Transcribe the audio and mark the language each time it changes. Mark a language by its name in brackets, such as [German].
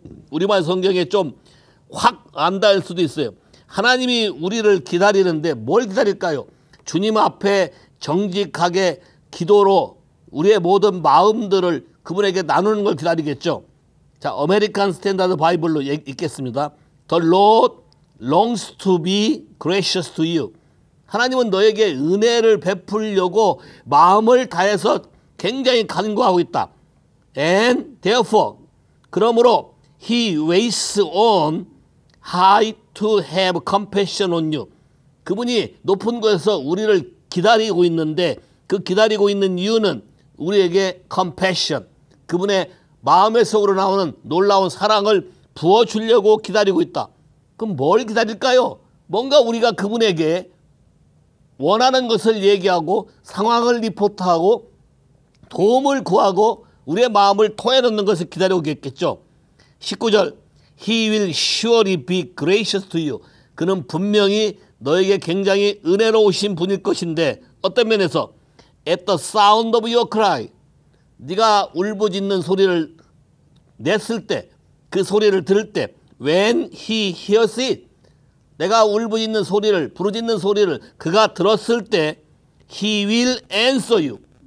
[Korean] 우리말 성경에 좀 확 안 닿을 수도 있어요. 하나님이 우리를 기다리는데 뭘 기다릴까요? 주님 앞에 정직하게 기도로 우리의 모든 마음들을 그분에게 나누는 걸 기다리겠죠. 자, 아메리칸 스탠다드 바이블로 읽겠습니다. [English] The Lord longs to be gracious to you. [Korean] 하나님은 너에게 은혜를 베풀려고 마음을 다해서 굉장히 간구하고 있다. [English] And therefore, [Korean] 그러므로 [English] He waits on high to have compassion on you. [Korean] 그분이 높은 곳에서 우리를 기다리고 있는데 그 기다리고 있는 이유는 우리에게 compassion, 그분의 마음의 속으로 나오는 놀라운 사랑을 부어주려고 기다리고 있다. 그럼 뭘 기다릴까요? 뭔가 우리가 그분에게 원하는 것을 얘기하고 상황을 리포트하고 도움을 구하고 우리의 마음을 토해놓는 것을 기다리고 있겠죠. 19절 [English] He will surely be gracious to you. [Korean] 그는 분명히 너에게 굉장히 은혜로우신 분일 것인데 어떤 면에서 [English] At the sound of your cry, [Korean] 네가 울부짖는 소리를 냈을 때, 그 소리를 들을 때 [English] When he hears it, [Korean] 내가 울부짖는 소리를, 부르짖는 소리를 그가 들었을 때 [English] He will answer you.